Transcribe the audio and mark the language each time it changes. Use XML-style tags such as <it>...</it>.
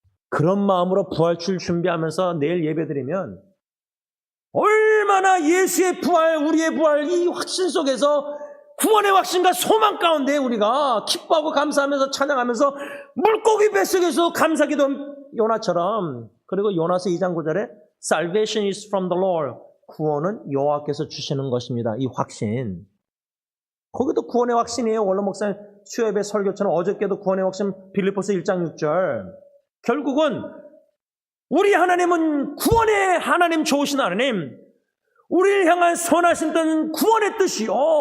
<ko>그런 마음으로 부활주일 준비하면서 내일 예배드리면 얼마나 예수의 부활, 우리의 부활, 이 확신 속에서 구원의 확신과 소망 가운데 우리가 기뻐하고 감사하면서 찬양하면서 물고기 뱃속에서 감사기도 요나처럼. 그리고 요나서 2장 9절에</ko> <en>Salvation is from the Lord.</en> <ko>구원은 여호와께서 주시는 것입니다. 이 확신. 거기도 구원의 확신이에요. 원로 목사님 수요예배 설교처럼 어저께도 구원의 확신 빌립보서 1장 6절. 결국은 우리 하나님은 구원의 하나님, 좋으신 하나님, 우리를 향한 선하신 뜻은 구원의 뜻이요.</ko>